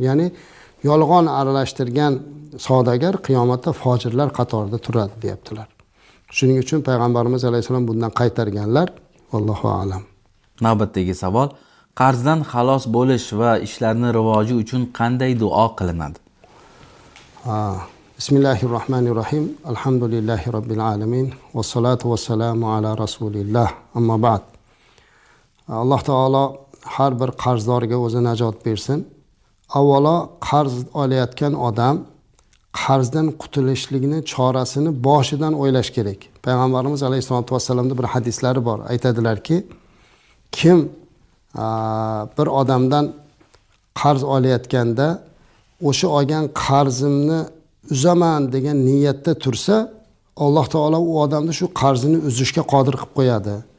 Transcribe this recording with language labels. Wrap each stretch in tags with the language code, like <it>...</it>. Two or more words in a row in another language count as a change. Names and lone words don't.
<uz>Ya'ni yolg'on aralashtirgan savdogar qiyomatda fojirlar qatorida turadi, deyaptilar. Shuning uchun payg'ambarimiz alayhisalom bundan qaytarganlar.</uz> <ar>الله أعلم.</ar> <uz>Navbatdagi savol: qarzdan xalos bo'lish va ishlarning rivoji uchun qanday duo qilinadi?</uz> <ar>بسم الله الرحمن الرحيم. الحمد لله رب العالمين. والصلاة والسلام على رسول الله. أما بعد.</ar> <uz>Alloh taolo har bir qarzdorga o'zi najot bersin. Avvalo qarz olayotgan odam qarzdan qutulishlikni chorasini boshidan o'ylash kerak. Payg'ambarimiz</uz> <ar>عليه الصلاة والسلامda</ar> <uz>bir hadislari bor. Aytadilarki, kim bir odamdan qarz olayotganda o'sha olgan qarzimni uzaman degan niyatda tursa, Alloh taolo u odamni shu qarzini uzishga qodir qilib qo'yadi.</uz>